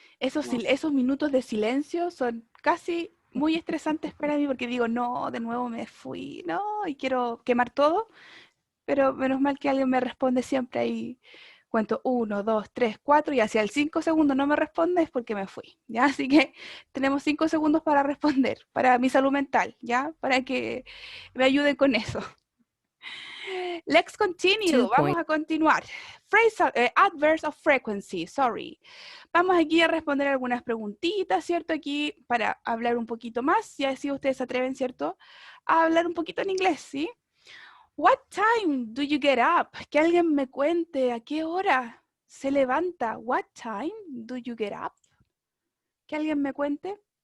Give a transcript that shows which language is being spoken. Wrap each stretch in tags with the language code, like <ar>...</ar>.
<es>Esos minutos de silencio son casi muy estresantes para mí porque digo, no, de nuevo me fui, no, y quiero quemar todo, pero menos mal que alguien me responde siempre ahí. Cuento 1, 2, 3, 4 y hacia el 5 segundos no me responde es porque me fui, ¿ya? Así que tenemos 5 segundos para responder, para mi salud mental, ¿ya? Para que me ayuden con eso.</es> <en>Let's continue. 2</en> <es>Vamos a continuar.</es> <en>Phrasal, adverbs of frequency, sorry.</en> <es>Vamos aquí a responder algunas preguntitas, ¿cierto? Aquí para hablar un poquito más, y así ustedes se atreven, ¿cierto? A hablar un poquito en inglés, ¿sí?</es> <en>What time do you get up?</en> <es>Que alguien me cuente a qué hora se levanta.</es> <en>What time do you get up?</en> <es>Que alguien me cuente.</es>